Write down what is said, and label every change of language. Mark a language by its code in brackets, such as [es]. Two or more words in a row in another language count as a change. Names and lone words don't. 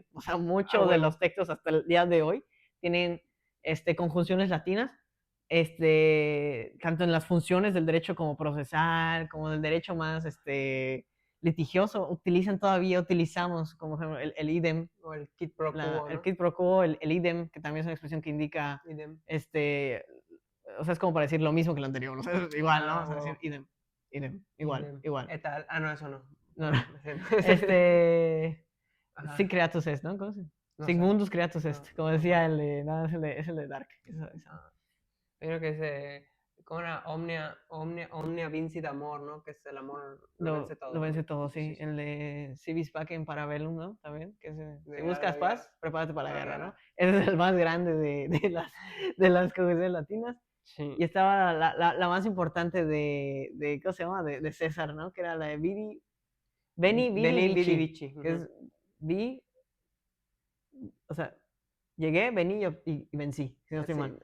[es] O sea, muchos de los textos hasta el día de hoy tienen conjunciones latinas, tanto en las funciones del derecho como procesal, como del derecho más litigioso, utilizamos como ejemplo, el idem, o el [la] quid pro quo, [es] ¿no? El [la] quid pro quo, [es] el idem, que también es una expresión que indica, o sea, es como para decir lo mismo que lo anterior, o sea, es igual, ¿no? O sea, decir idem, igual. [la] Et al. [es] No, eso no. No. Sí, [la] creatus est, [es] ¿no? ¿Cómo se dice? [la] No Sigmundus creatus est, [es] como decía el de, nada, es el de Dark. Yo creo que es como era [la] omnia vincit amor, [es] ¿no? Que es el amor lo vence todo. Lo vence todo, sí. El de [la] civis pacem parabellum, [es] ¿no? También, que si buscas paz, prepárate para la guerra, ¿no? Ese es el más grande de las conjugaciones latinas. Sí. Y estaba la más importante de ¿cómo se llama? De César, ¿no? Que era la de [la] Veni, Vidi, Vici. [es] Que es o sea, llegué, vení y vencí, si no estoy mal.